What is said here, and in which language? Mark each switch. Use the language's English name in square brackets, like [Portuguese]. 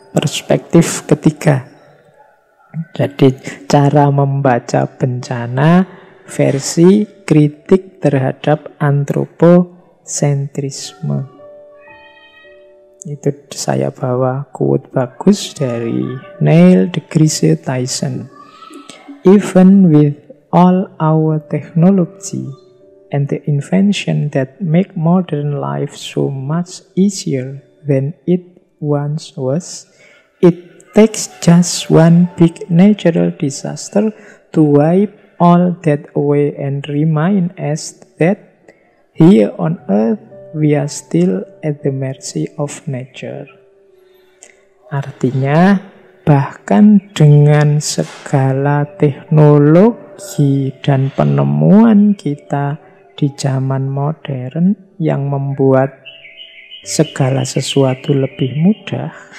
[Indonesian] Perspektif ketiga. Jadi cara membaca bencana versi kritik terhadap antroposentrisme. Itu saya bawa quote bagus dari Neil deGrasse Tyson. [English] Even with all our technology and the invention that make modern life so much easier than it once was, it takes just one big natural disaster to wipe all that away and remind us that here on earth we are still at the mercy of nature. [Indonesian] Artinya, bahkan dengan segala teknologi dan penemuan kita di zaman modern yang membuat segala sesuatu lebih mudah,